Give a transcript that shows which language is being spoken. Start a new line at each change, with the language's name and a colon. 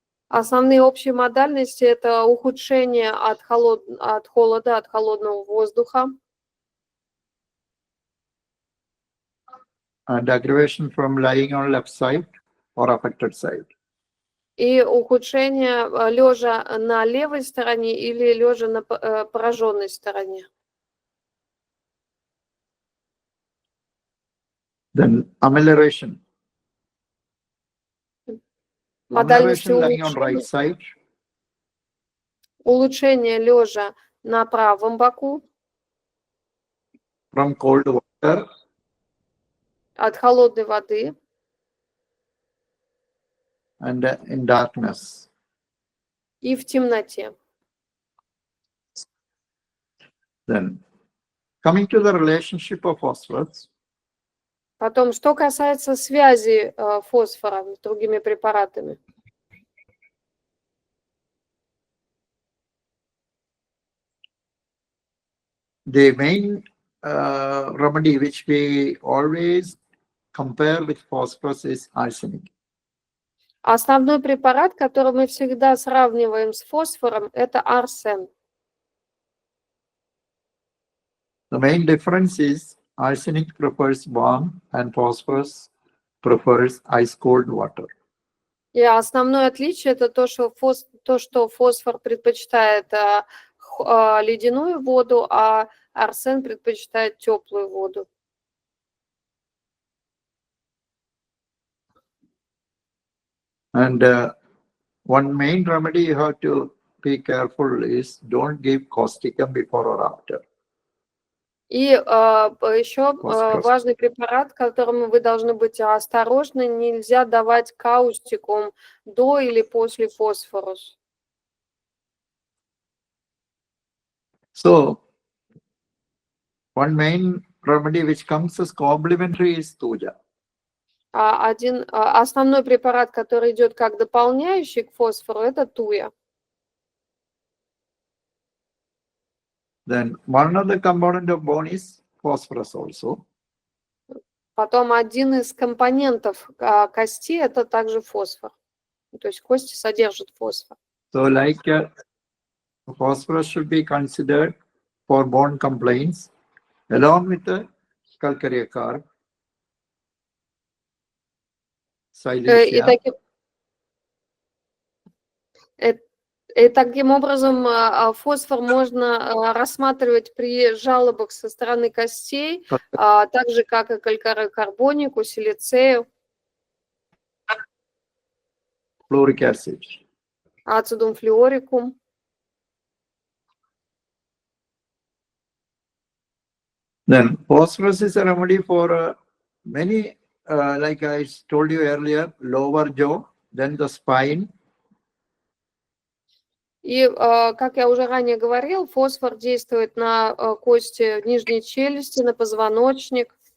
Russian: Основные общие модальности – это ухудшение от холода, от холодного воздуха.
English: And aggravation from lying on left side or affected side.
Russian: И ухудшение лежа на левой стороне или лежа на пораженной стороне.
English: Then amelioration.
Russian: Модальности
English: Amelioration lying on right side.
Russian: Улучшение лежа на правом боку.
English: From cold water.
Russian: От холодной воды.
English: And in darkness.
Russian: И в темноте.
English: Then coming to the relationship of phosphorus.
Russian: Потом, что касается связи фосфора с другими препаратами.
English: The main remedy which we always compare with phosphorus is arsenic.
Russian: Основной препарат, который мы всегда сравниваем с фосфором, это арсен.
English: The main difference is arsenic prefers warm and phosphorus prefers ice-cold water.
Russian: И основное отличие это то, что фосфор предпочитает ледяную воду, а арсен предпочитает теплую воду.
English: And one main remedy you have to be careful is don't give causticum before or after.
Russian: И еще важный препарат, которым вы должны быть осторожны, нельзя давать каустикум до или после фосфорус.
English: So, one main remedy which comes as complementary is tuja.
Russian: Основной препарат, который идет как дополняющий к фосфору, это туя.
English: Then one of the component of bone is phosphorus also.
Russian: Потом один из компонентов кости это также фосфор. То есть кости содержат фосфор.
English: So like phosphorus should be considered for bone complaints along with the calcareous carb, silencia.
Russian: И таким образом фосфор можно рассматривать при жалобах со стороны костей, так же, как и калькарокарбонику, силицею,
English: Fluoric acid.
Russian: ацидум флюорикум.
English: Then phosphorus is a remedy for many, like I told you earlier, lower jaw, then the spine.
Russian: И, как я уже ранее говорил, фосфор действует на кости нижней челюсти, на позвоночник.